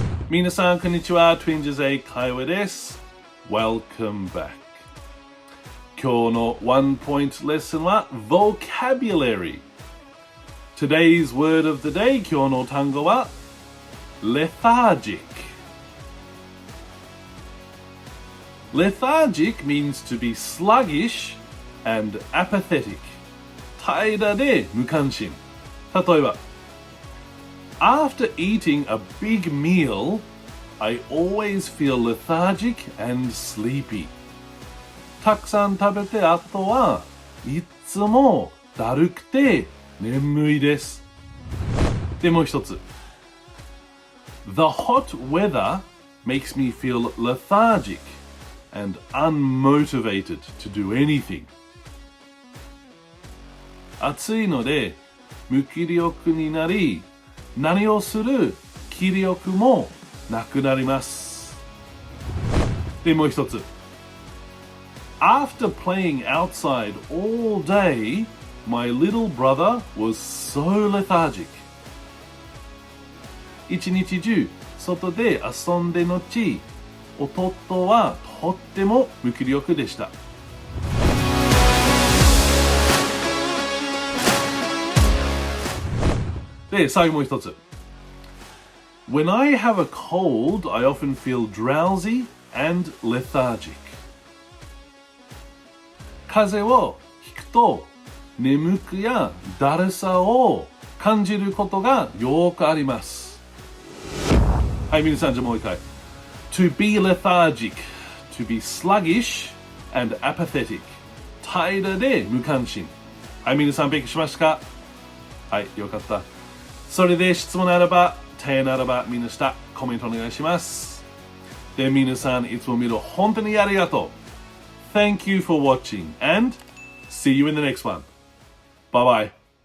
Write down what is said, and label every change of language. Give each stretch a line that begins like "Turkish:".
Japanese: 皆さんこんにちは、Twinges 英会話です。
English: Welcome back。
Japanese: 今日のワンポイントレッスンは Vocabulary。
English: Today's word of the day
Japanese: 今日の単語は Lethargic.
English: Lethargic means to be sluggish and apathetic.
Japanese: 怠惰で無関心。例えば
English: After eating a big meal, I always feel lethargic and sleepy.
Japanese: たくさん食べて後はいつもだるくて眠いです。でもう一つ。
English: The hot weather makes me feel lethargic and unmotivated to do anything.
Japanese: 暑いので無気力になり、何をする気力もなくなります。でもう一つ。
English: After playing outside all day, my little brother was so lethargic.
Japanese: 一日中外で遊んでのち、弟はとっても無気力でした。で、最後もう一つ。
English: When I have a cold, I often feel drowsy and lethargic.
Japanese: 風邪をひくと眠くやだるさを感じることがよくあります。はい、皆さんじゃもう一回。
English: To be lethargic, to be sluggish and apathetic.
Japanese: 怠惰で無関心。はい、皆さん勉強しましたか？はい、よかった。それで質問ならば、手ならばみんな下、コメントお願いします。で、皆さんいつも見る本当にありがとう。
English: Thank you for watching and see you in the next one. Bye bye.